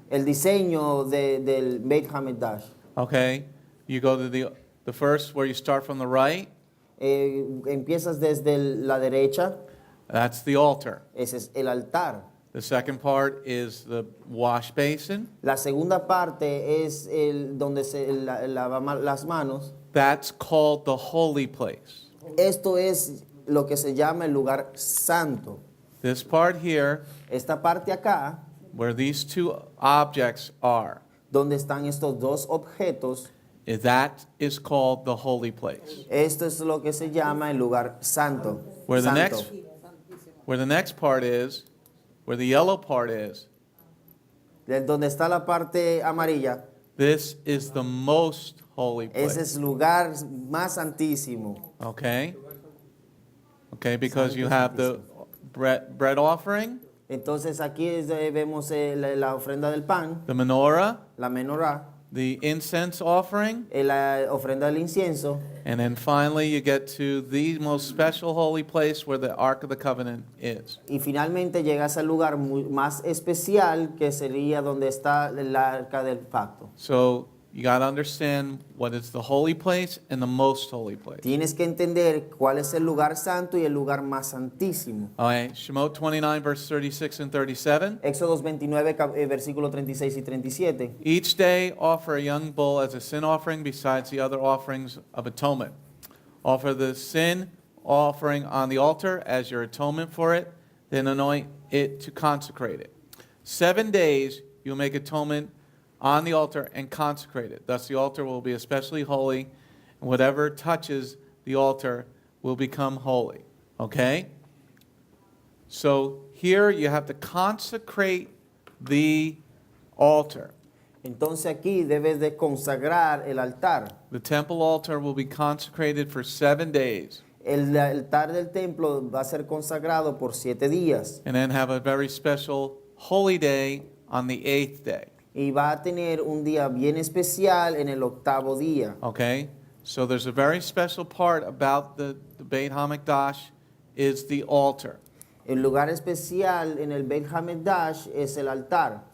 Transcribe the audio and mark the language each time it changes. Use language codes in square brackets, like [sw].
[es] el diseño del Beit HaMikdash. [en] Okay, you go to the first where you start from the right. [es] Empiezas desde la derecha, [en] That's the altar. [es] ese es el altar. [en] The second part is the wash basin. [es] La segunda parte es donde se lava las manos. [en] That's called the holy place. [es] Esto es lo que se llama el lugar santo. [en] This part here, [es] Esta parte acá, [en] where these two objects are, [es] donde están estos dos objetos, [en] that is called the holy place. [es] esto es lo que se llama el lugar santo. [en] Where the [es] Santo. [en] next part is, where the yellow part is, [es] Donde está la parte amarilla, [en] this is the most holy [es] ese [en] place. [es] es el lugar más santísimo. [en] Okay? Okay, because you have the bread offering, [es] Entonces aquí vemos la ofrenda del pan, [en] the menorah, [es] la menorá, [en] the incense offering, [es] la ofrenda del incienso, [en] and then finally you get to the most special holy place where the Ark of the Covenant is. [es] y finalmente llegas al lugar más especial que sería donde está el arca del pacto. [en] So you got to understand what is the holy place and the most holy place. [es] Tienes que entender cuál es el lugar santo y el lugar más santísimo. [en] All right, Shemot 29, verse 36 and 37. [es] Éxodos 29, versículo 36 y 37. [en] Each day offer a young bull as a sin offering besides the other offerings of atonement. Offer the sin offering on the altar as your atonement for it, then anoint it to consecrate it. 7 days you'll make atonement on the altar and consecrate it. Thus the altar will be especially holy, and whatever touches the altar will become holy. Okay? So here you have to consecrate the altar. [es] Entonces aquí debes de consagrar el altar. [en] The temple altar will be consecrated for 7 days, [es] El altar del templo va a ser consagrado por 7 días [en] and then have a very special holy day on the 8th day. [es] y va a tener un día bien especial en el 8º día. [en] Okay? So there's a very special part about the Beit HaMikdash is the altar, [es] El lugar especial en el Beit HaMikdash es el altar,